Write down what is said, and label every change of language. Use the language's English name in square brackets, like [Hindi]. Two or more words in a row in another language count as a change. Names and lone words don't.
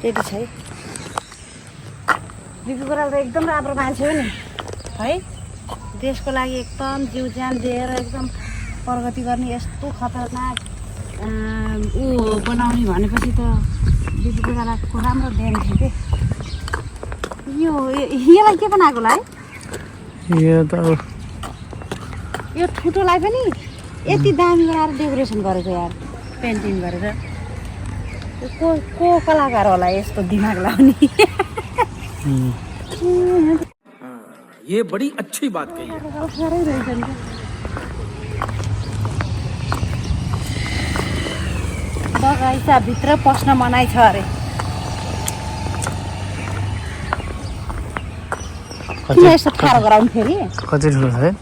[Nepali] रेडी छ है बिपी कोइराला त एकदम राम्रो मान्छे हो नि है देशको लागि एकदम जिउ ज्यान दिएर एकदम प्रगति गर्ने यस्तो खतरनाक ऊ बनाउने भनेपछि त बिपी कोइरालाको राम्रो देन थियो के यसलाई के बनाएको होला है यो त यो ठुटोलाई पनि यति दामी बनाएर डेकोरेसन गरेको यार पेन्टिङ गरेर को कलाकार होला यस्तो दिमाग लाउने [Hindi] ये बड़ी अच्छी बात कही है। [Nepali] साह्रै रहेछ नि बगैँचाभित्र पस्न मनाइ छ अरे किन यस्तो ठाडो गराउनु फेरि कति ठुलो छ है